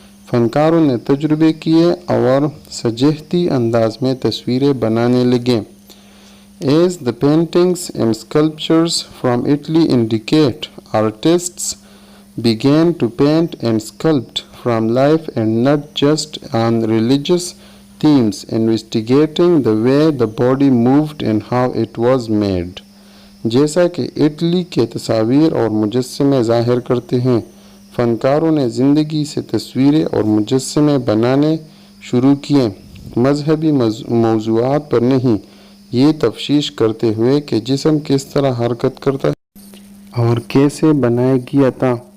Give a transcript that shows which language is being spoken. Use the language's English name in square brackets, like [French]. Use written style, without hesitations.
[Urdu] فنکاروں نے تجربے کیے اور سجہتی انداز میں تصویریں بنانے لگے. [English] As the paintings and sculptures from Italy indicate, artists began to paint and sculpt from life and not just on religious themes, investigating the way the body moved and how it was made. [Urdu] جیسا کہ Italy کے تصاویر اور مجسمے ظاہر کرتے ہیں، فنکاروں نے زندگی سے تصویریں اور مجسمے بنانے شروع کیے، مذہبی موضوعات پر نہیں، یہ تفتیش کرتے ہوئے کہ جسم کس طرح حرکت کرتا ہے اور کیسے بنایا گیا تھا.